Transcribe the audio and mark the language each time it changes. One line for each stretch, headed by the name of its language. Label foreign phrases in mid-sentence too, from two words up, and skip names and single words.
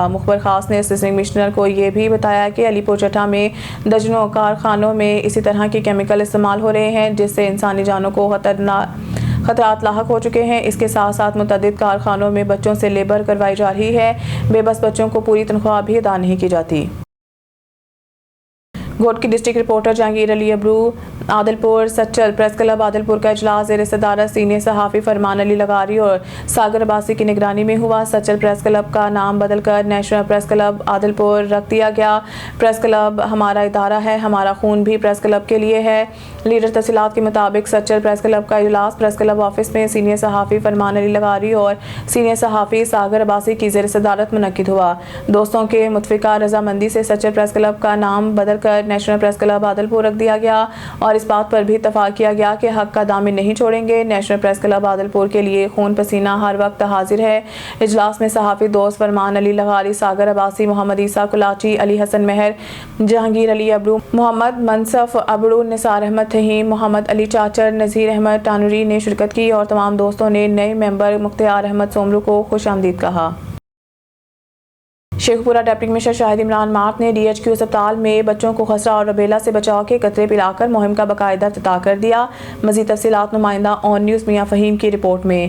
Urdu: مخبر خاص نے
English: assistant commissioner
Urdu: کو یہ بھی بتایا کہ علی پور چٹھہ میں درجنوں کارخانوں میں اسی طرح کے کیمیکل استعمال ہو رہے ہیں، جس سے انسانی جانوں کو خطرات لاحق ہو چکے ہیں. اس کے ساتھ ساتھ متعدد کارخانوں میں بچوں سے لیبر کروائی جا رہی ہے. بے بس بچوں کو پوری تنخواہ بھی ادا نہیں کی جاتی. گوٹ کی
English: district reporter
Urdu: جہانگیر علی ابڑو عادل پور سچل پریس کلب عادل پور کا اجلاس زیر صدارت سینئر صحافی فرمان علی لغاری اور ساگر عباسی کی نگرانی میں ہوا. سچل پریس کلب کا نام بدل کر نیشنل پریس کلب عادل پور رکھ دیا گیا.
English: press club
Urdu: ہمارا ادارہ ہے، ہمارا خون بھی
English: press club
Urdu: کے لیے ہے. لیڈر تفصیلات کے مطابق سچل پریس کلب کا اجلاس
English: press club office
Urdu: میں سینئر صحافی فرمان علی لغاری اور سینئر صحافی ساگر عباسی کی زیر صدارت منعقد ہوا. دوستوں کے متفقہ رضامندی سے سچل پریس کلب کا نام بدل کر نیشنل پریس کلب عادل پور رکھ دیا گیا اور اس بات پر بھی اتفاق کیا گیا کہ حق کا دامن نہیں چھوڑیں گے. نیشنل پریس کلب عادل پور کے لیے خون پسینہ ہر وقت حاضر ہے. اجلاس میں صحافی دوست فرمان علی لغاری، ساگر عباسی، محمد عیسیٰ کلاچی، علی حسن مہر، جہانگیر علی ابڑو، محمد منصف ابڑو، نثار احمد تہیم، محمد علی چاچڑ، نذیر احمد ٹانوری نے شرکت کی اور تمام دوستوں نے نئے ممبر مختیار احمد سومرو کو خوش آمدید کہا. शेखपुरा
English: deputy commissioner
Urdu: شاہد عمران مارکھ نے DHQ ہسپتال میں بچوں کو خسرہ اور روبیلا سے بچاؤ کے قطرے پلا کر مہم کا باقاعدہ افتتاح کر دیا. مزید تفصیلات نمائندہ آن نیوز میاں فہیم کی رپورٹ میں.